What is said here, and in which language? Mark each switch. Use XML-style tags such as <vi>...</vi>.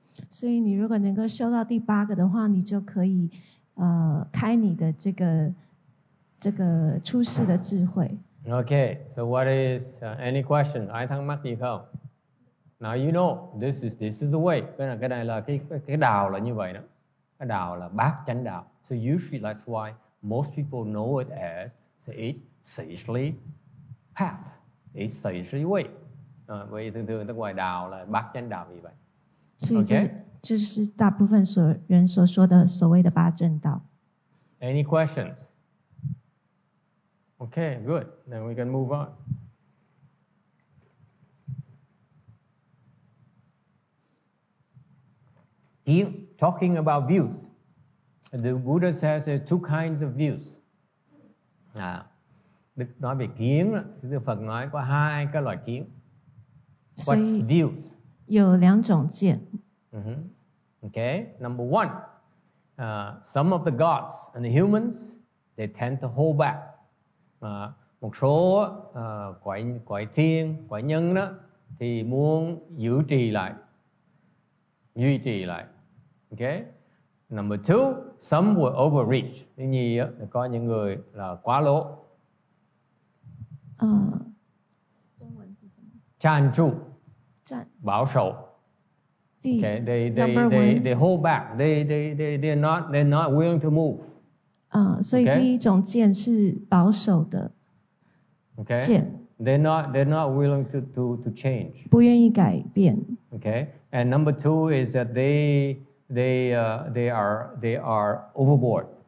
<zh>所以你如果能够修到第8个的话，你就可以开你的这个出世的智慧。</zh> <en>Okay, so what is any question?</en> <vi>Ai thắc mắc gì không?</vi> <en>Now you know this is the way.</en> <vi>Cái này là cái đạo là như vậy đó. Cái đạo là bát chánh đạo.</vi> <en>So usually that's why most people know it as the sagely path, a sagely way.</en> <vi>Vì thường ta gọi đạo là bát chánh đạo vì vậy.</vi> <zh>所以这是大部分人所说的所谓的八正道。</zh> <en>Any questions? Okay, good. Then we can move on. Talking about views, the Buddha says there are 2 kinds of views.</en> <vi>Đức nói về kiến, Đức Phật nói có 2 cái loại kiến.</vi> <en>What's views?</en> <zh>有2种见。</zh> <en>Okay, number 1, some of the gods and the humans, they tend to hold back.</en> <vi>Một số quái thiên, quái nhân đó thì muốn duy trì lại. Okay.</vi> <en>Number 2, some will overreach.</en> <vi>Thứ nhì có những người là quá lố.</vi> <zh>中文是什么？ Chan tru. Bảo守.Okay.</zh> <en>They hold back. They're not willing to move.</en> <zh>所以第一种见是保守的见。</zh> <en>They're not willing to change.</en> <zh>不愿意改变。</zh> <en>Okay. And number 2 is that they are overboard.</en>